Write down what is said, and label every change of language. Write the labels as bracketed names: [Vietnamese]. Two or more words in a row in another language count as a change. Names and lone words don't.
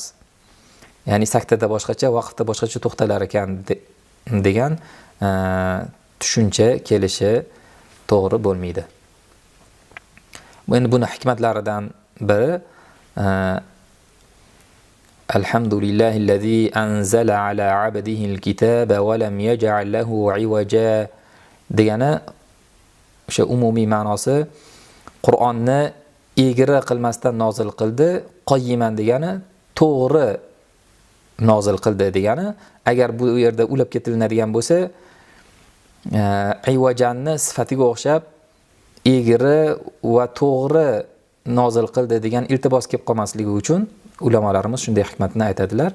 [Uzbek] Ya'ni saktada boshqacha, vaqfda boshqacha to'xtalar ekan degan tushuncha kelishi to'g'ri bo'lmaydi. Endi buni hikmatlaridan biri [Arabic] الحمد لله الذي أنزل على عبده الكتاب ولم يجعل له عوجا [Uzbek] degani o'sha umumiy ma'nosi Qur'onni egri qilmasdan nozil qildi, qayyiman degani to'g'ri nozil qildi degani. Agar bu yerda ulab ketilinadigan bo'lsa, ayvajanni sifatiga o'xshab egri va to'g'ri nozil qildi degan iltibos kelib qolmasligi uchun ulamolarimiz shunday hikmatni aytadilar.